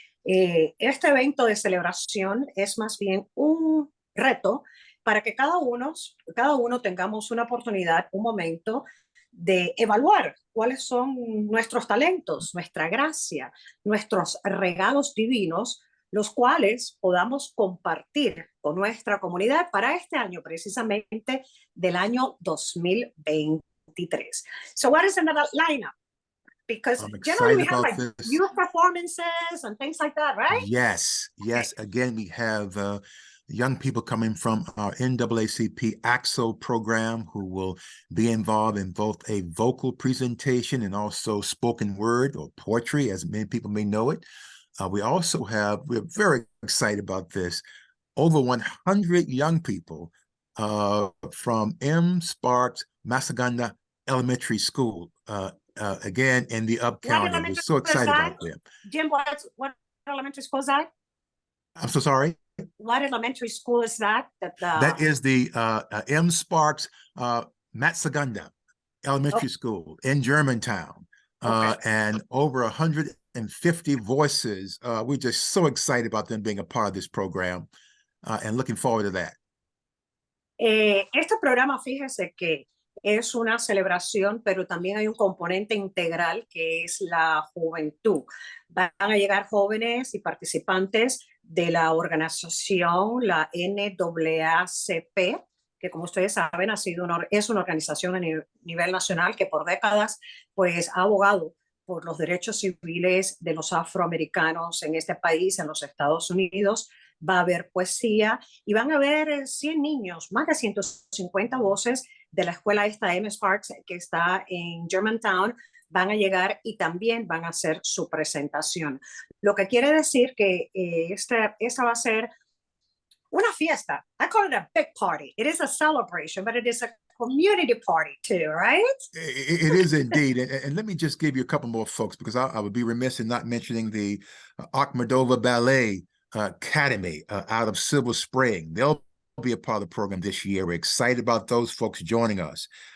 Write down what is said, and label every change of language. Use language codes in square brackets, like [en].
[es] Este evento de celebración es más bien un reto para que cada uno tengamos una oportunidad, un momento de evaluar cuáles son nuestros talentos, nuestra gracia, nuestros regalos divinos, los cuales podamos compartir con nuestra comunidad para este año, precisamente del año 2023. [en] So what is another lineup? Because generally we have like youth performances and things like that, right? Yes. Again, we have young people coming from our NAACP AXO program who will be involved in both a vocal presentation and also spoken word or poetry, as many people may know it. We're very excited about this, over 100 young people from M. Sparks Masaganda Elementary School, again, in the Up County. We're so excited about them. Jim, what elementary school is that? I'm so sorry? What elementary school is that? That is the M. Sparks Matsaganda Elementary School in Germantown. And over 150 voices. We're just so excited about them being a part of this program and looking forward to that. [es] Este programa, fíjese que es una celebración, pero también hay un componente integral que es la juventud. Van a llegar jóvenes y participantes de la organización, la NAACP, que como ustedes saben es una organización a nivel nacional que por décadas pues, ha abogado por los derechos civiles de los afroamericanos en este país, en los Estados Unidos. Va a haber poesía y van a haber 100 niños, más de 150 voces de la escuela esta M. Sparks, que está en Germantown, van a llegar y también van a hacer su presentación. Lo que quiere decir que esta va a ser una fiesta. [en] I call it a big party. It is a celebration, but it is a community party too, right? It is indeed. And let me just give you a couple more folks, because I would be remiss in not mentioning the Akhmadova Ballet Academy out of Silver Spring. They'll be a part of the program this year. We're excited about those folks joining us.